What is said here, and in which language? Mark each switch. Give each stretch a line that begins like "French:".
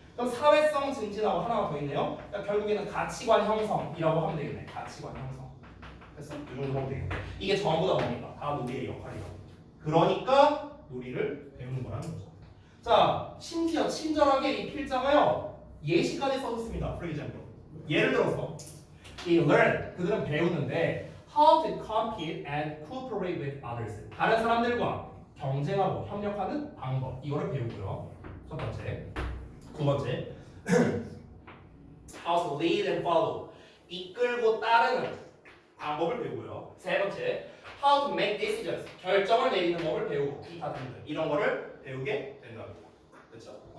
Korean: 그럼 사회성 증진하고 하나가 더 있네요. 그러니까 결국에는 가치관 형성이라고 하면 되겠네. 가치관 형성. 됐어? 이 정도 하면 되겠네. 이게 전부 다 뭡니까? 다 놀이의 역할이라고. 그러니까 놀이를 배우는 거라는 거죠. 자, 심지어 친절하게 이 필자가요. 예시까지 써줬습니다.
English: For example.
Korean: 예를 들어서 이 learn, 그들은 배우는데
English: how to compete and cooperate with others.
Korean: 다른 사람들과 경쟁하고 협력하는 방법. 이거를 배우고요. 첫 번째. 두 번째.
English: how to lead and follow.
Korean: 이끌고 따르는 방법을 배우고요. 세 번째.
English: how to make decisions.
Korean: 결정을 내리는 법을 배우고 기타 등등 이런 거를 배우게 된답니다. 그렇죠?